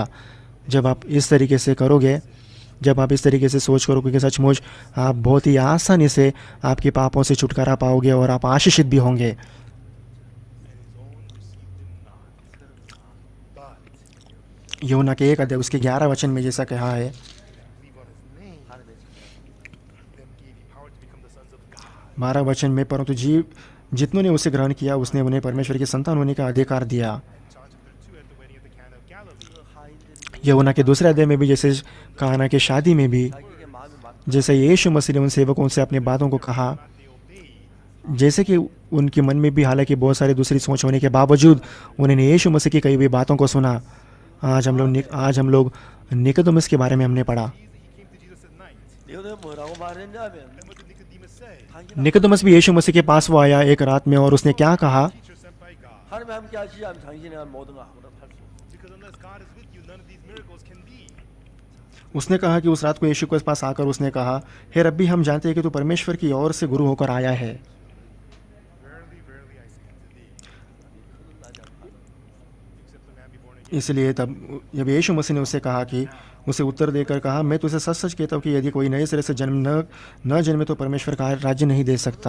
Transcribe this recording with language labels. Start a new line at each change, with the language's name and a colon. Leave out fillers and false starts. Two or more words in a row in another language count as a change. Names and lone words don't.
Hindi: जब आप इस तरीके से करोगे, जब आप इस तरीके से सोच करोगे कि सचमुच आप बहुत ही आसानी से आपके पापों से छुटकारा पाओगे और आप आशीषित भी होंगे। यूहन्ना के 1 अध्याय उसके 11 वचन में जैसा कहा है,
Korean: 하나님의 자녀.
Hindi: 12 वचन में, परंतु जितनों ने उसे ग्रहण किया उसने उन्हें परमेश्वर की संतान होने का अधिकार दिया।
Korean: 그 하인들이
Hindi: यूहन्ना के दूसरे अध्याय में भी जैसे काना की शादी में भी
Korean: 자기에게 마음이 막
Hindi: जैसे यीशु मसीह ने उन सेवकों से अपनी बातों को कहा, जैसे कि उनके मन में भी हालांकि बहुत सारी दूसरी सोच होने के बावजूद उन्होंने यीशु मसीह की कही हुई बातों को सुना। आज हम लोग निकोदेमुस के बारे में हमने पढ़ा।
Korean: 니거데모 뭐라고 말했냐면 당신은
Hindi: निकोदेमुस भी यीशु मसीह के पास वो आया एक रात में और उसने क्या कहा,
Korean: 하나님과 함께 하시지 않으면 당신의 모든 걸 아무나 할수 없어.
Hindi: उसने कहा कि उस रात को यीशु के पास आकर उसने कहा, हे रब्बी, हम जानते हैं कि तू परमेश्वर की ओर से गुरु होकर आया है। इसलिए तब जब यीशु मसीह ने उससे कहा कि उसे उत्तर देकर कहा, मैं तुझे सच सच कहता हूँ कि यदि कोई नए सिरे से जन्म न जन्मे तो परमेश्वर का राज्य नहीं दे सकता।